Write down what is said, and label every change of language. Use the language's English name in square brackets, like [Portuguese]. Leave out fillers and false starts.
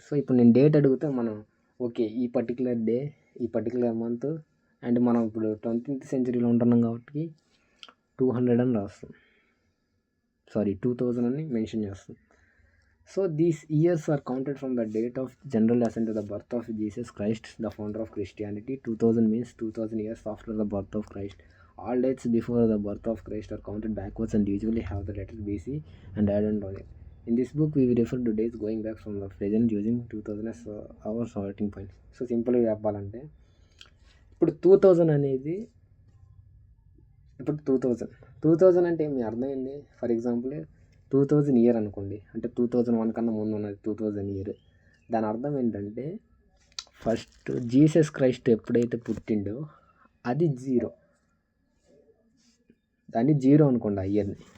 [Telugu] So ఇప్పుడు నేను date అడిగితే మనం ఓకే ఈ పర్టికులర్ డే, ఈ పర్టికులర్ మంత్, అండ్ మనం ఇప్పుడు 20th centuryలో ఉంటున్నాం కాబట్టి 200 అని రాస్తాం, 2000 అని మెన్షన్ చేస్తాం. [English] So these years are counted from the date of general assent to the birth of Jesus Christ, the founder of Christianity. 2000 means 2000 years after the birth of Christ. All dates before the birth of Christ are counted backwards and usually have the letter BC and added on it. In this book, we will refer to dates going back from the present using 2000 as our starting point. [Telugu] So సింపుల్గా చెప్పాలంటే ఇప్పుడు 2000 అనేది, ఇప్పుడు 2000 అంటే మీ అర్థమైంది. For example 2000 year అనుకోండి, అంటే 2001 కన్నా ముందు ఉన్నది 2000 ఇయర్. దాని అర్థం ఏంటంటే, ఫస్ట్ జీసస్ క్రైస్ట్ ఎప్పుడైతే పుట్టిండో అది 0, దాన్ని 0 అనుకోండి ఆ ఇయర్ని.